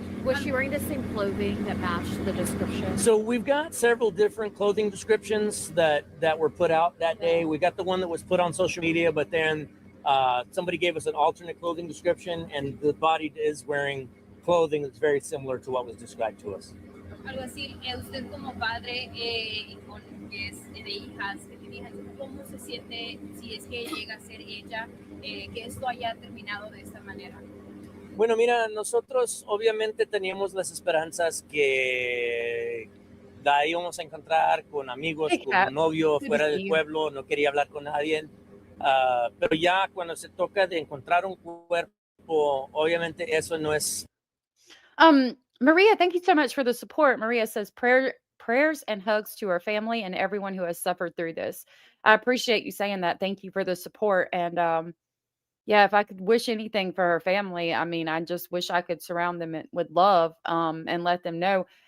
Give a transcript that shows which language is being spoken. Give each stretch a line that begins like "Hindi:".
English: Was she wearing the same clothing that matched the description? So we've got several different clothing descriptions that were put out that day. We got the one that was put on social media, but then somebody gave us an alternate clothing description, and the body is wearing clothing that's very similar to what was described to us.
Spanish: Algo así, usted como padre con que es de hijas, que tiene hijas, ¿cómo se siente si es que llega a ser ella que esto haya terminado de esta manera? Bueno, mira, nosotros obviamente teníamos las esperanzas que la íbamos a encontrar con amigos, con un novio fuera del pueblo, no quería hablar con nadie, pero ya cuando se toca de encontrar un cuerpo, obviamente eso no es.
English: Maria, thank you so much for the support. Maria says prayers and hugs to her family and everyone who has suffered through this. I appreciate you saying that. Thank you for the support. And yeah, if I could wish anything for her family, I mean, I just wish I could surround them with love and let them know.